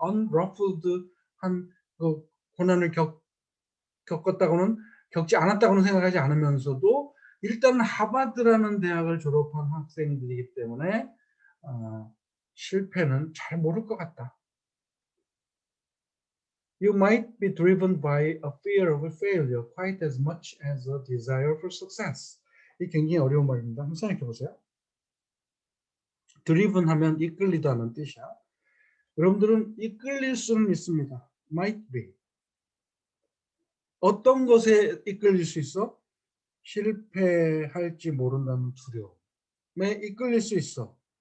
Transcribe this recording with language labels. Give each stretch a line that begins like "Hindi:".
Korean: unruffled한 그 고난을 겪었다고는 겪지 않았다고는 생각하지 않으면서도 일단 하버드라는 대학을 졸업한 학생들이기 때문에 실패는 잘 모를 것 같다.
English: You might be driven by a fear of failure quite as much as a desire for success.
Korean: 이 굉장히 어려운 말입니다. 한번 생각해 보세요. driven 하면 이끌리다는 뜻이야. 여러분들은 이끌릴 수는 있습니다.
English: might be.
Korean: 어떤 것에 이끌릴 수 있어? 실패할지 모른다는 두려움에 이끌릴 수 있어.